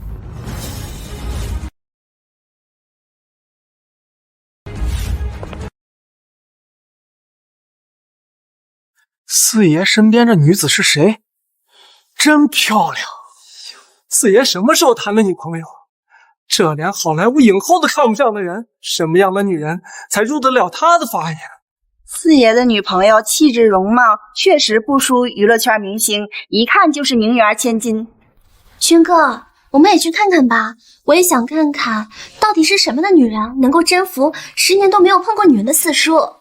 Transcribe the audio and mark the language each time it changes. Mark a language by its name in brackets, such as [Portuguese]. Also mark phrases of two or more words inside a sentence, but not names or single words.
[Chinese] 四爺身邊這女子是誰？真漂亮！四爺什麼時候談的女朋友？這連好萊塢影后都看不上的人，什麼樣的女人才入得了他的法眼？四爺的女朋友氣質容貌確實不輸娛樂圈明星，一看就是名媛千金。軒哥，我們也去看看吧，我也想看看到底是什麼的女人能夠征服10年都沒有碰過女人的四叔。